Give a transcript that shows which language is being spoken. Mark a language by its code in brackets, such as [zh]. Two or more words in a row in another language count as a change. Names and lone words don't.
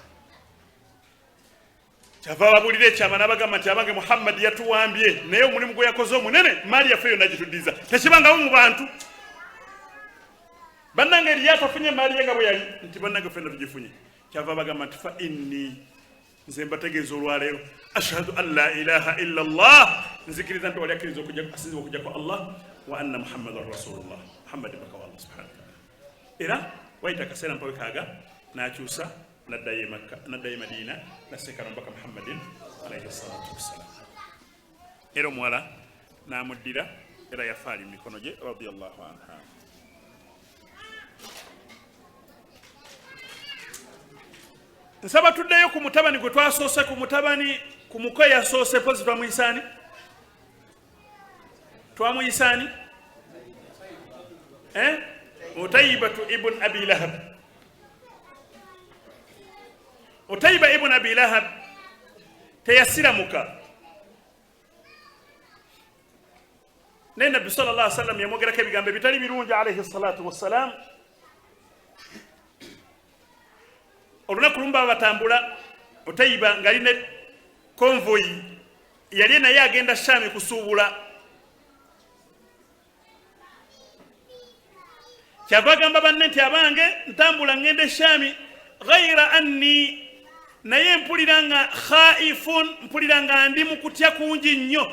[lg] Kyava babulira ekyama n'abagamba nti abange Muhammad yatuwambye, naye omulimu gwe yakoze omunene, maali yaffe yonna gituddiza, tekibangawo mu bantu. Bannange eri yatafunye maali ye nga bwe yali, nti bannange ffenna tugifunye. Kyava bagamba nti [ar] فإني, [lg] nze mbategeeza olwaleero, [ar] أشهد أن لا إله إلا الله, [lg] nzikiriza nti wali akkiriza asinzibwa okujja kwa Allah, [ar] وأن محمدا رسول الله, [lg] Muhammad mbaka wa Allah [ar] سبحانه وتعالى. [lg] Era wayita akaseera mpawe kaaga n'akyusa n'addayo e Makka, n'addayo e Madina, n'asseekana mbaka Muhammadin [ar] عليه الصلاة والسلام. [lg] Era omuwala n'amuddira, era yafa ali mu mikono gye [ar] رضي الله عنها. [lg] Nsaba tuddeyo ku mutabani gwe twasoose, ku mutabani ku muko yasoose, pozi twamuyisaani? Twamuyisaani? Utaybatu ibn Abi Lahab. Utayba ibn Abi Lahab teyasiramuka. Naye Nabbi [ar] صلى الله عليه وسلم [lg] yamwogerako ebigambo ebitali birungi [ar] عليه الصلاة والسلام. [lg] Olunaku lumu baba batambula, Utayba nga alina konvoyi yali naye agenda Shami kusuubula. Kyava agamba banne nti abange ntambula ngende Shami, [ar] غير أني, [lg] naye mpulira nga khaifun, mpulira nga ndi mu kutya kungi nnyo.